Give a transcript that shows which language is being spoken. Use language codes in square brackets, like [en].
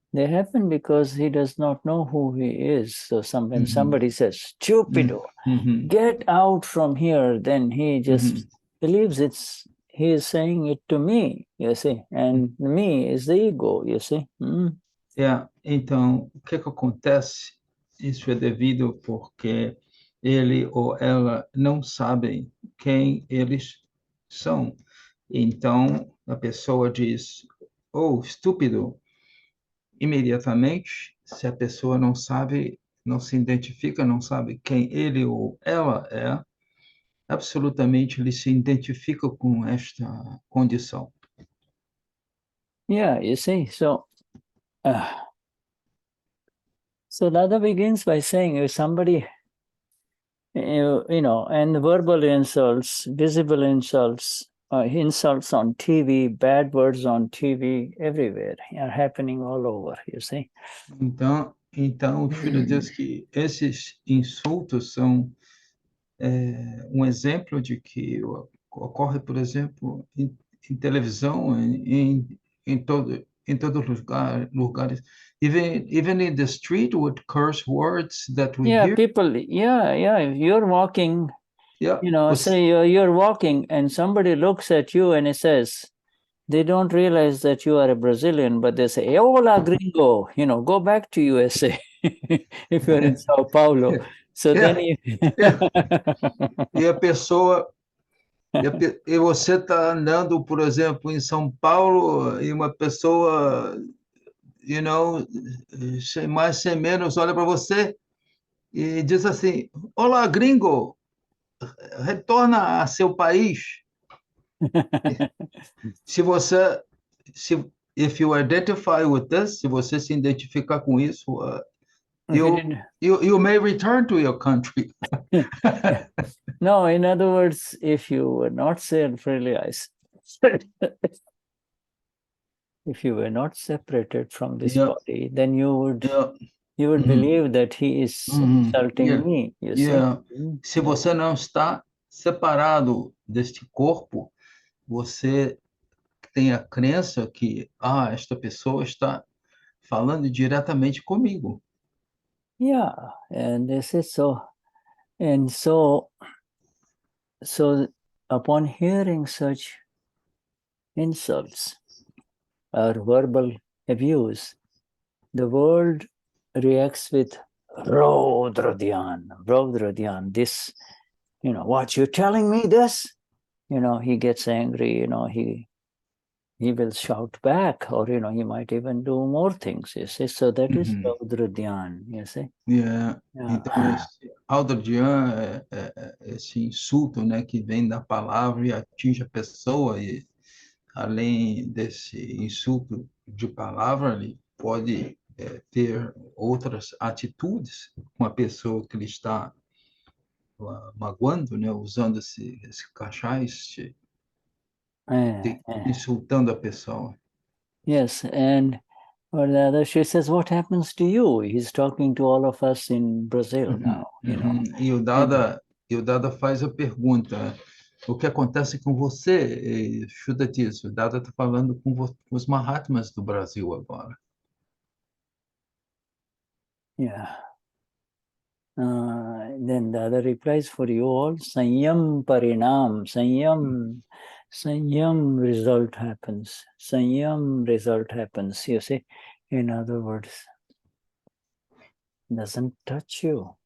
[en] they happen because he does not know who he is. So when somebody says, "Stupido, get out from here," then he just believes he is saying it to me, you see, and me is the ego, you see. [pt] Então, o que acontece? Isso é devido porque ele ou ela não sabem quem eles são. Então, a pessoa diz, oh, estúpido. Imediatamente, se a pessoa não sabe, não se identifica, não sabe quem ele ou ela é, absolutamente ele se identifica com esta condição. [en] Yeah, you see, so Dada begins by saying if somebody, you know, and verbal insults, visible insults, insults on TV, bad words on TV, everywhere, are happening all over, you see. [pt] Então o Filho diz que esses insultos são exemplo de que ocorre, por exemplo, em televisão, em todos os lugares, [en] even in the street with curse words that we hear. People, if you're walking, you know, say you're walking and somebody looks at you and it says, they don't realize that you are a Brazilian, but they say, [es] hola gringo, [en] you know, go back to USA if you're in Sao Paulo. So then you... [pt] E a pessoa, e você está andando, por exemplo, em São Paulo, e uma pessoa, [en] you know, [pt] sem mais, sem menos, olha para você e diz assim, olá, gringo, retorna a seu país. Se você, [en] if you identify with this, [pt] se você se identificar com isso, [en] you may return to your country. No, in other words, if you were not self-realized, if you were not separated from this body, then you would believe that he is insulting me. You see? [pt] Se você não está separado deste corpo, você tem a crença que esta pessoa está falando diretamente comigo. [en] Yeah, and this is so. And so upon hearing such insults or verbal abuse, the world reacts with Raudradhyan, this, you know, what, you're telling me this? You know, he gets angry, you know, he will shout back, or, you know, he might even do more things, you see. So that is Raudradhyan, you see. [pt] Então, esse Raudradhyan esse insulto, né, que vem da palavra e atinge a pessoa, e além desse insulto de palavra, ele pode ter outras atitudes com a pessoa que ele está magoando, né, usando esse cachais, insultando a pessoa. [en] Yes, and or the other, she says, what happens to you? He's talking to all of us in Brazil now, you know. [pt] E o Dada faz a pergunta, o que acontece com você? Shuddha diz, o Dada está falando com os Mahatmas do Brasil agora. [en] Yeah. Then the other replies, for you all, Saiyam Parinam, Saiyam result happens. Saiyam result happens, you see. In other words, it doesn't touch you.